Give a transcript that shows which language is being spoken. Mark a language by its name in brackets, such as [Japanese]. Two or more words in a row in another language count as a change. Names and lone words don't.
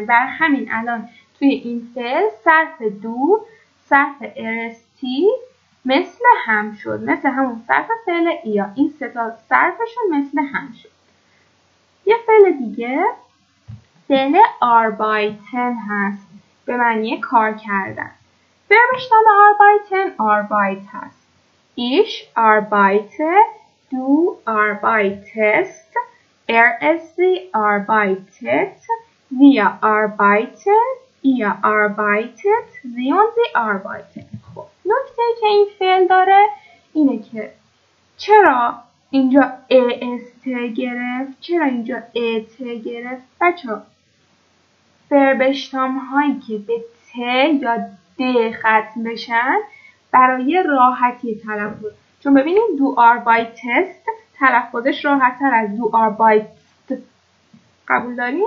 [Persian] برای همین الان توی این فعل صرف دو، صرف ارستی مثل هم شد، مثل همون صرف فعل ایا. این سه تا صرفشون مثل هم شد. یه فعل دیگه فعل arbeiten هست، به معنی کار کردن. [German] Verbstamm arbeit [Persian] هست. [German] Ich arbeite، du arbeitest، sie arbeitet، wir arbeiten، ihr arbeitet، sie und sie arbeiten. [Persian] خب نکته که این فعل داره اینه که چرا اینجا است گرفت، چرا اینجا ات گرفت؟ بچه‌ها فربشتام هایی که به ت یا د ختم بشن برای راحتی تلفظ، چون ببینید [German] du arbeitest [Persian] تلفظش راحت تر از [German] du arbeitest, [Persian] قبول داریم؟